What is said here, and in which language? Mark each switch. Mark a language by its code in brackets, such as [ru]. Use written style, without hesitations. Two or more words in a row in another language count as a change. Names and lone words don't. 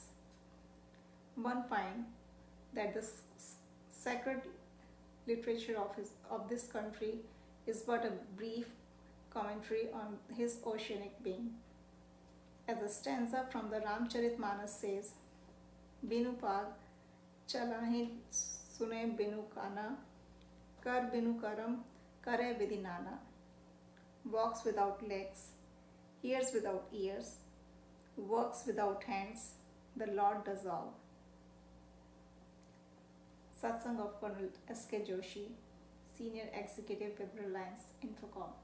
[en] One finds that the sacred literature of this country is but a brief commentary on his oceanic being. As a stanza from the Ramcharitmanas says, [awa] बिनु पग, चलहि सुने बिनु काना, कर बिनु करम, करे विदिनाना. [en] Walks without legs, hears without ears, works without hands, the Lord does all. Satsang of Colonel S.K. Joshi, Senior Executive with Reliance Infocom.